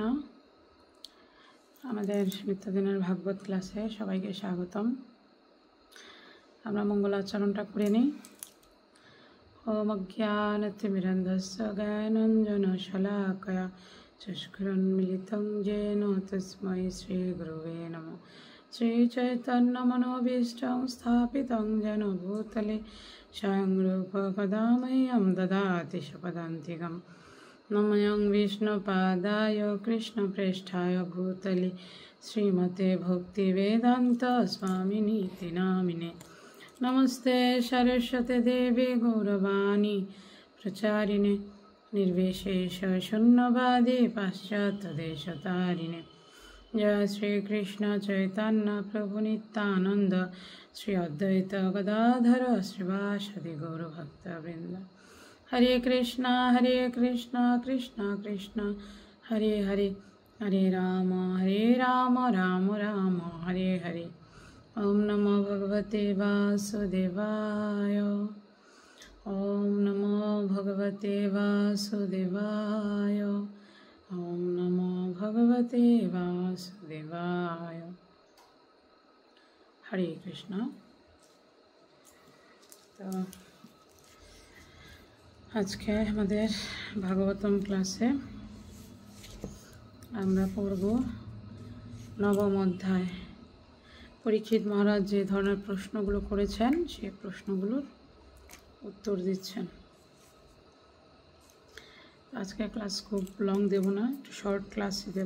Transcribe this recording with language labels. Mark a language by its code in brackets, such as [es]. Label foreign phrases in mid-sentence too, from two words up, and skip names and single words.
[bn] আমাদের নিত্যদিনের ভাগবত ক্লাসে সবাইকে স্বাগতম। আমরা মঙ্গলাচরণটা করে নিই। [sa] ওম অজ্ঞানতিমিরন্ধস্য জ্ঞানাঞ্জনশলাকয়া চক্ষুরুন্মিলিतं येन তস্मै শ্রীগুরুবে নমঃ। শ্রীচৈতন্যমনোভীষ্টং স্থাপিतं येन भूतले स्वयं रूपः कदा मह्यं ददाति स्वपदान्तिकम्। नमोऽयं विष्णुपादाय कृष्णप्रेष्ठाय भूतले श्रीमते भक्तिवेदान्त स्वामिनीति नामिने। नमस्ते सरस्वती देवी गौरवाणी प्रचारिणे निर्विशेष शून्यवादी पाश्चात्यदेशतारिणे। जय श्री कृष्ण चैतन्य प्रभु नित्यानंद श्री अद्वैत गदाधर श्रीवासदि गौरभक्तवृंद। हरे कृष्णा कृष्ण कृष्ण हरे हरे, हरे राम राम राम हरे हरे। ओम नमो भगवते वासुदेवाय। ओम नमो भगवते वासुदेवाय। ओम नमो भगवते वासुदेवाय। हरे कृष्ण। [hi] तो आज के हमारे भागवतम क्लासे [bn] আমরা পড়ব নবম অধ্যায়। পরীক্ষিত মহারাজ যে ধরনের প্রশ্নগুলো করেছেন সেই প্রশ্নগুলোর উত্তর দিচ্ছেন। আজকে ক্লাস খুব লং দেব না, একটু শর্ট ক্লাসই দেব।